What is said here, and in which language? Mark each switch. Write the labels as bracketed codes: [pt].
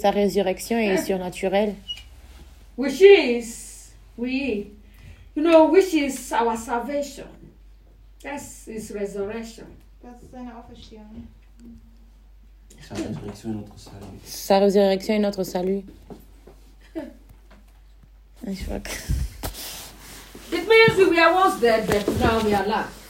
[fr] Sa résurrection est surnaturelle. [en] Which is which is our salvation. That's his resurrection. [de] Das ist seine Auferstehung. [fr] Sa résurrection est notre salut. [en] It means we were once dead, but now we are alive.